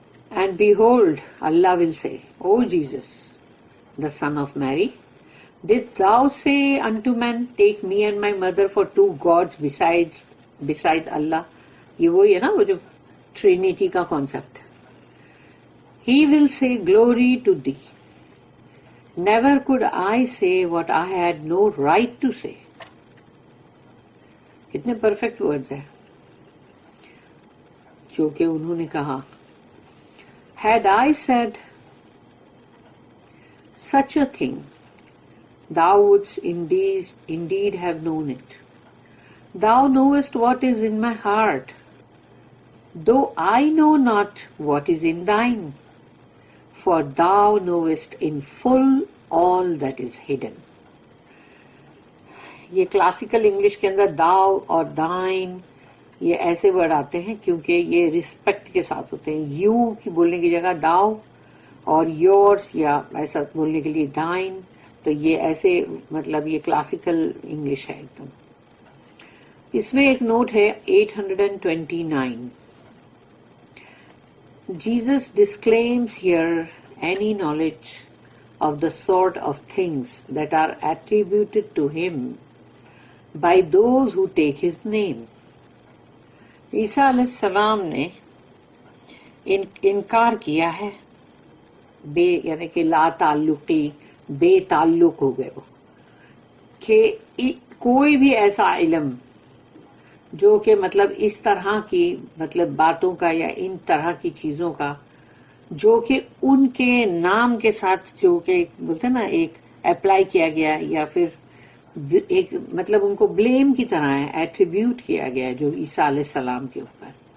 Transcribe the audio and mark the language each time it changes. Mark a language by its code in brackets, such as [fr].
[en] And behold, Allah will say, O Jesus, the son of Mary, didst thou say unto men, take me and my mother for two gods besides Allah? [ur] یہ وہی ہے نا وہ جو Trinity کا concept. [en] He will say, glory to thee. Never could I say what I had no right to say. [ur] کتنے perfect words ہیں جو کہ انہوں نے کہا. [en] Had I said such a thing, thou wouldst indeed have known it. Thou knowest what is in my heart, though I know not what is in thine, for thou knowest in full all that is hidden. [ur] یہ classical English کے اندر داؤ اور دائن یہ ایسے word آتے ہیں کیونکہ یہ ریسپیکٹ کے ساتھ ہوتے ہیں. یو کی بولنے کی جگہ داؤ، اور یورس یا ایسا بولنے کے لیے دائن، تو یہ ایسے مطلب یہ کلاسیکل انگلش ہے ایک دم. اس میں ایک نوٹ ہے 829. [en] Jesus disclaims here any knowledge of the sort of things that are attributed to him by those who take his name. [ur] عیسیٰ علیہ السلام نے انکار کیا ہے، بے یعنی کہ لا تعلقی، بے تعلق ہو گئے وہ، کہ کوئی بھی ایسا علم جو کہ مطلب اس طرح کی مطلب باتوں کا یا ان طرح کی چیزوں کا جو کہ ان کے نام کے ساتھ جو کہ بولتے نا ایک اپلائی کیا گیا یا پھر ایک مطلب ان کو بلیم کی طرح ہے، ایٹریبیوٹ کیا گیا ہے جو عیسیٰ علیہ السلام کے اوپر.